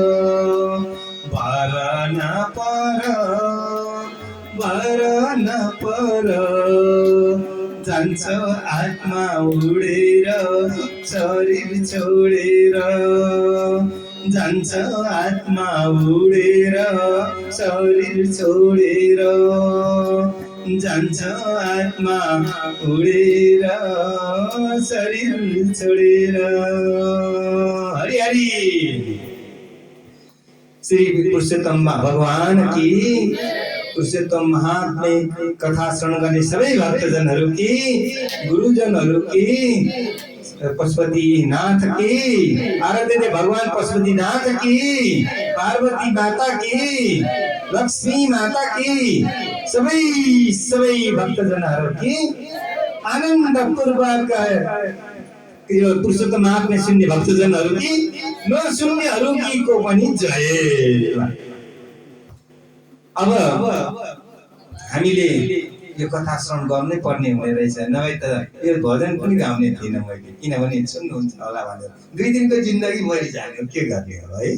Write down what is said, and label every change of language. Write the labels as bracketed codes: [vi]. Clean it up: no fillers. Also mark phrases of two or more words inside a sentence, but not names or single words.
[ne] भर नपर जान्छ आत्मा उडेर शरीर छोडेर जान्छ आत्मा उडेर शरीर छोडेर जान्छ आत्मा उडेर शरीर छोडेर हरि हरि श्री पुरुषोत्तम भगवान की पुरुषोत्तम महात्म्य कथा श्रवण गर्ने सबै भक्तजनहरू की गुरुजनहरू की पशुपतिनाथ की, आराध्य दे भगवान पशुपतिनाथ की, पार्वती माता की, लक्ष्मी माता की, सबै भक्तजनहरू की आनन्द पूर्वक यो पुरुषोत्तम महात्म्य सुन्ने भक्तजनहरू कि नसुन्नेहरू कि को पनि जय। अब हामीले यो कथा श्रवण गर्नै पर्ने हुने रहेछ, नभए त यो भजन पनि गाउने थिइनँ मैले, किनभने सुन्नुहुन्छ होला भनेर 2 दिनको जिन्दगी मरिजाने के गर्ने हो है।